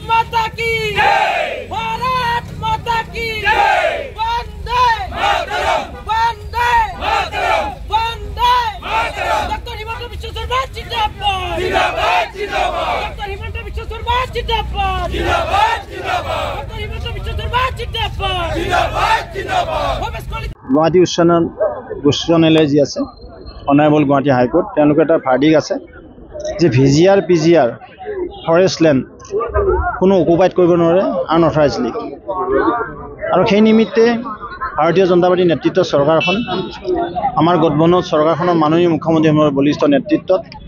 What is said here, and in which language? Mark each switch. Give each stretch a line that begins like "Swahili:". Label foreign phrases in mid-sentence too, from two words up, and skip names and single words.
Hindi: माता की जय, भारत माता की जय, वंदे मातरम, वंदे मातरम, वंदे मातरम। डॉक्टर हिमंत बिश्व शर्मा जिंदाबाद, जिंदाबाद, जिंदाबाद। डॉक्टर हिमंत बिश्व शर्मा जिंदाबाद, जिंदाबाद, जिंदाबाद। डॉक्टर हिमंत बिश्व शर्मा जिंदाबाद, जिंदाबाद, जिंदाबाद। गुवाहाटी उच्च न्यायालय जी
Assamese: আছে
English: Honourable Guwahati High Court
Assamese: তেওঁলোকে এটা ভাৰ্ডিক আছে যে
English: VGR PGR forest land
Assamese: কোনো অকুপাইড কৰিব নোৱাৰে আনঅথৰাইজলি আৰু সেই নিমিত্তে ভাৰতীয় জনতা পাৰ্টি নেতৃত্বৰ চৰকাৰখন আমাৰ গঠবন্ধন চৰকাৰখনৰ মাননীয় মুখ্যমন্ত্ৰীৰ বলিষ্ঠ নেতৃত্বত